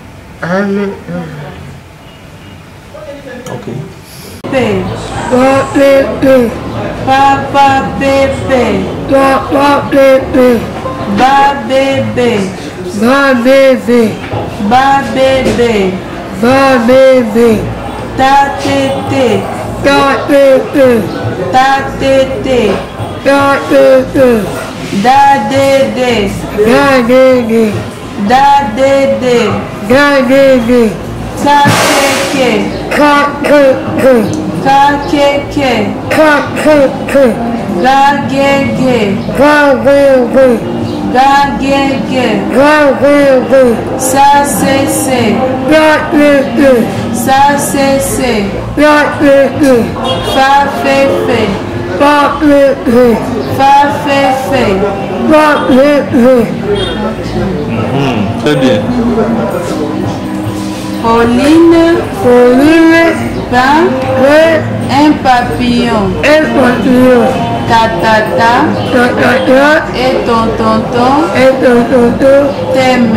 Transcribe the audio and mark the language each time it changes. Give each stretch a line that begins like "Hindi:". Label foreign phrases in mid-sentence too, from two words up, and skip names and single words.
French: Ok. Papa bébé. Papa bébé. Ba bébé. Ba bébé. Ba bébé. Ba bébé. Ta tété. Ta tété. Ta tété. Ta tété. Da dédé. Da dédé. Da dédé. Da dédé. Ka kéké. Ka kéké. Ka kéké. Ka kéké. Ga gégé. Ga gégé. Ga gégé. Ga gégé. Ça c'est c'est. Ya lé. Ça c'est c'est. Ya lé. Fa fé fé. Fa lé. Fa fé fé. Fa lé. Très bien. Pauline, peint un papillon. Ta tata et ton tonton t'aime.